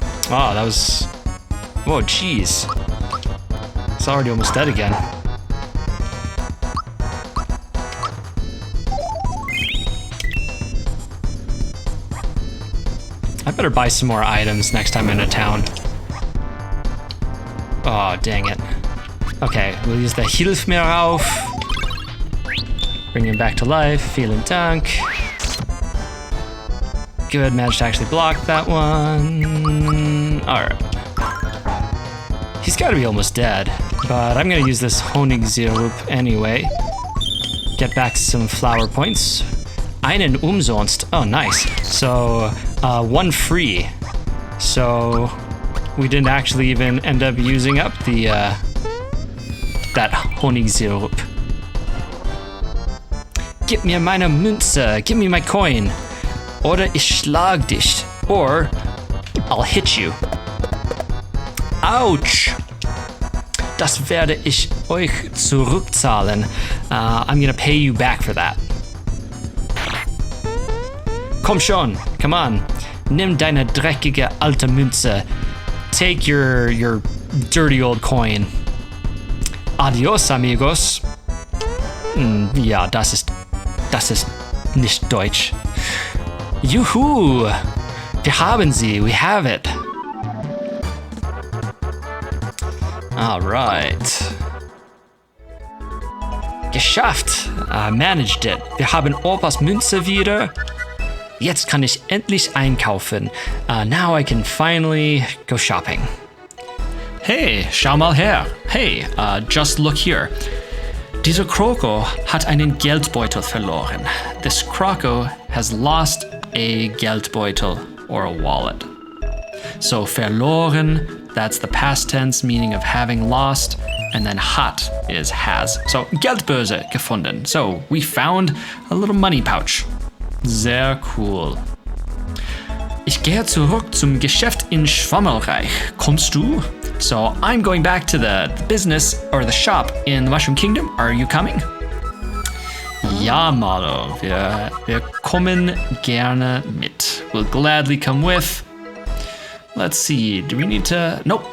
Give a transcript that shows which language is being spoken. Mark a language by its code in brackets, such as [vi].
[en] Oh, that was... Whoa, jeez. It's already almost dead again. I better buy some more items next time I'm in a town. Oh, dang it. Okay, we'll use the Hilf mir auf. Bring him back to life. [de] Vielen Dank. [en] Good, managed to actually block that one. Alright. He's gotta be almost dead, but I'm gonna use this Honigsirup anyway. Get back some flower points. [de] Einen umsonst. [en] Oh, nice. So, one free. So, we didn't actually even end up using up the, that Honigsirup. [de] Gib mir meine Münze. [en] Give me my coin. [de] Oder ich schlag dich. [en] Or I'll hit you. Ouch! [de] Das werde ich euch zurückzahlen. [en] I'm gonna pay you back for that. [de] Komm schon, [en] come on. [de] Nimm deine dreckige alte Münze. [en] Take your dirty old coin. [es] Adios, amigos. [de] Ja, das ist nicht Deutsch. Juhu! Wir haben sie, [en] we have it. Alright. [de] Geschafft! [en] Managed it. [de] Wir haben Opas Münze wieder. Jetzt kann ich endlich einkaufen. [en] Now I can finally go shopping. [de] Hey, schau mal her. [en] Hey, just look here. [de] Dieser Kroko hat einen Geldbeutel verloren. [en] This Kroko has lost a Geldbeutel or a wallet. So verloren, that's the past tense meaning of having lost, and then hat is has. [de] So Geldbörse gefunden. [en] So we found a little money pouch. [de] Sehr cool. Ich gehe zurück zum Geschäft in Schwammelreich. Kommst du? [en] So I'm going back to the business or the shop in the Mushroom Kingdom. Are you coming? Ja, Mallow. [de] Wir kommen gerne mit. [en] We'll gladly come with. Let's see. Do we need to... Nope.